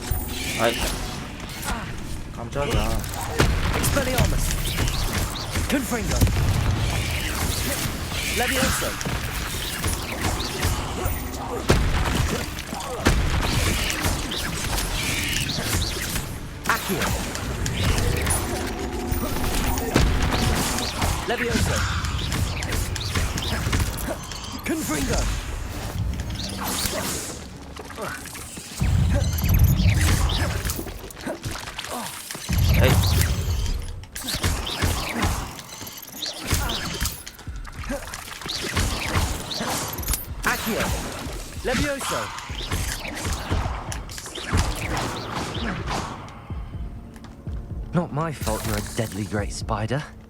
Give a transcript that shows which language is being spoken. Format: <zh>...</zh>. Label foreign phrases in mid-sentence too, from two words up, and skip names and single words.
<ko>아이, 깜짝이야.</ko> <en>Expelliarmus. Confringo. Levioso. Accio. Levioso. Confringo.</en> <ko>에이.</ko> <en>Accio. Levioso. Not my fault you're a deadly great spider.</en>